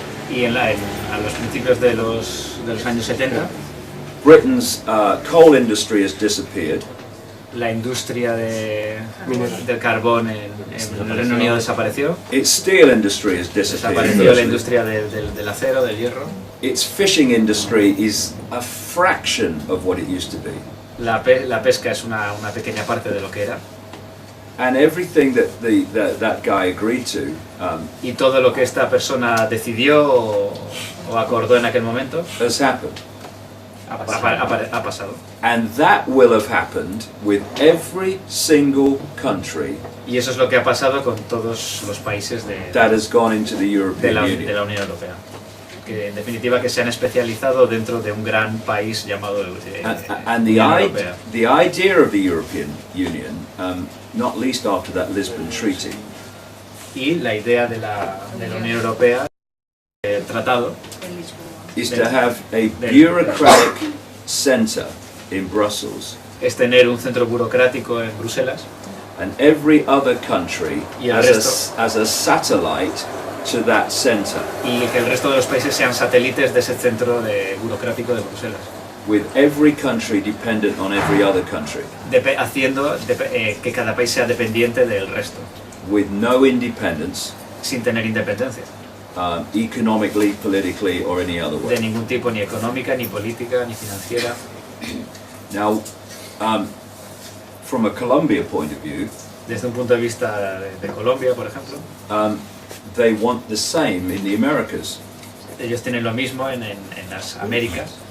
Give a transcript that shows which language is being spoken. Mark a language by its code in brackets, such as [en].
[es] y a los principios de los años 70, [en] Britain's coal industry has disappeared. [es] La industria del carbón en el Reino Unido desapareció. [en] Its steel industry has disappeared. [es] Desapareció la industria del acero, del hierro. [en] Its fishing industry is a fraction of what it used to be. [es] La pesca es una pequeña parte de lo que era. [en] And everything that guy agreed to. [es] Y todo lo que esta persona decidió o acordó en aquel momento. [en] Has happened. [es] Ha pasado. [en] And that will have happened with every single country. [es] Y eso es lo que ha pasado con todos los países [en] that has gone into the European Union. [es] De la Unión Europea. Que en definitiva que se han especializado dentro de un gran país llamado Unión Europea. [en] The idea of the European Union, not least after that Lisbon Treaty. [es] Y la idea de la Unión Europea, el tratado, [en] is to have a bureaucratic centre in Brussels [es] es tener un centro burocrático en Bruselas [en] and every other country [es] y el [en] as [es] resto [en] a satellite to that center, [es] y que el resto de los países sean satélites de ese centro burocrático de Bruselas, [en] with every country dependent on every other country, [es] haciendo que cada país sea dependiente del resto, [en] with no independence, [es] sin tener independencia [en] economically, politically, or any other way. [es] de ningún tipo, ni económica, ni política, ni financiera. [en] Now, from a Colombia point of view, [es] Desde un punto de vista de Colombia, por ejemplo, [en] they want the same in the Americas. [es] ellos tienen lo mismo en las Américas,